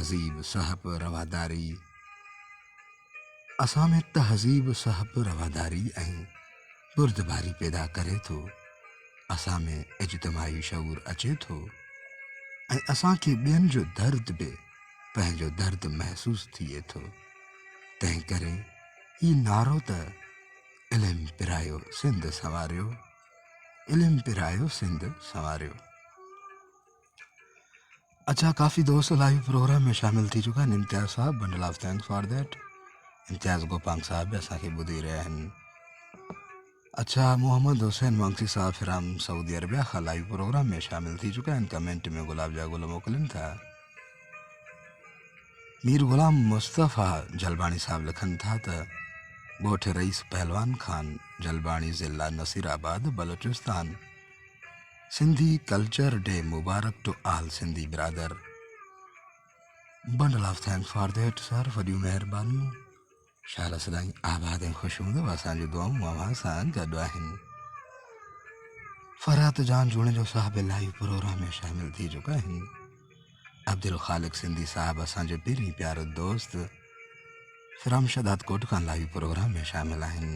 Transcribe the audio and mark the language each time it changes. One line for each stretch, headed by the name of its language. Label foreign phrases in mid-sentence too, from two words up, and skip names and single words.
Sindhi: तहज़ीब सहब रवादारी ऐं बुर्दबारी पैदा करे थो, असां में इज्तिमाई शऊर अचे थो, ऐं असांखे ॿियनि जो दर्द बि पंहिंजो दर्द महसूस थिए थो। तंहिं करे ही नारो त इल्मु पिरायो सिंध संवारियो, इल्मु पिरायो सिंध संवारियो। अच्छा, काफ़ी दोस्त
English: live program
Sindhi: में शामिल थी चुका आहिनि। इम्तियाज़ साहब,
English: bundle of thanks for that.
Sindhi: इम्तियाज़ गोपांग साहब बि असांखे ॿुधी रहिया आहिनि। अच्छा, मोहम्मद हुसैन मंगसी साहब फिराम सऊदी अरबिया खां
English: live program
Sindhi: में शामिल थी चुका आहिनि, कमेंट में गुलाब जा गुल मोकिलनि था। मीर गुलाम मुस्तफ़ा जलबाणी साहब लिखनि था त ॻोठ रईस पहलवान खान, जलबाणी ज़िला नसीराबाद, बलूचिस्तान।
English: Sindhi Culture Day mubarak to all Sindhi brother. bundle of thanks for that sir,
Sindhi: वॾियूं महिरबानियूं। शाला सदाईं आबाद ऐं ख़ुशि हूंदव, असांजी दुआऊं अव्हां सां गॾु आहिनि। फरहत जान जुणेजो साहब
English: live program
Sindhi: में शामिल थी चुका आहिनि। अब्दुल ख़ालिक सिंधी साहब असांजे पहिरीं प्यारो दोस्त फिराम शदात कोट खां
English: live program
Sindhi: में शामिल आहिनि।